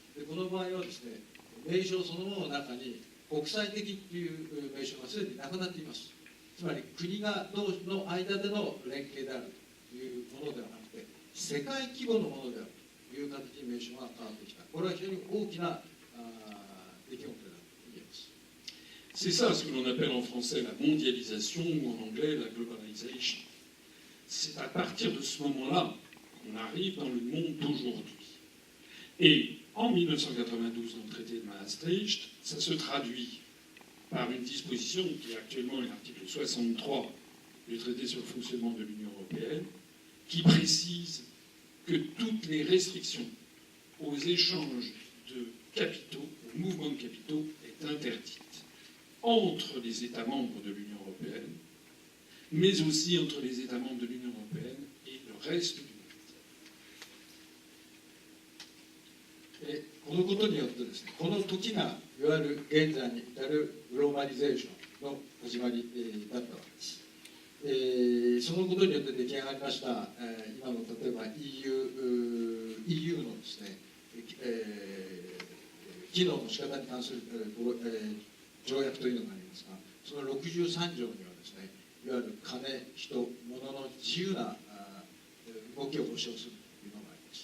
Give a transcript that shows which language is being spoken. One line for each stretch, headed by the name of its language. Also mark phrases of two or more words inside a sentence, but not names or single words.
Japanese: で、この場合はですね、名称そのものの中に国際的という名称がすでになくなっています。つまり国が同士の間での連携であるというものではなくて、世界規模のものであるという形に名称が変わってきた。これは非常に大きな出来事だと言えます。
French: C'est ça ce que l'on appelle en français la mondialisation ou en anglais la globalisation. C'est à partir de ce moment-là qu'on arrive dans le monde d'aujourd'hui. Et en 1992, dans le traité de Maastricht, ça se traduit par une disposition qui est actuellement l'article 63 du traité sur le fonctionnement de l'Union européenne, qui précise que toutes les restrictions aux échanges de capitaux, aux mouvements de capitaux, est interdite entre les États membres de l'Union européenne, mais aussi entre les États membres de l'Union européenne et le reste du monde.
Japanese: このことによってですね、この時がいわゆる現在に至るグローバリゼーションの始まりだったわけです。そのことによって出来上がりました、今の例えば EU のですね、機能の仕方に関する、条約というのがありますが、その63条にはですね、いわゆる金、人、物の自由な動きを保障するというのがあります。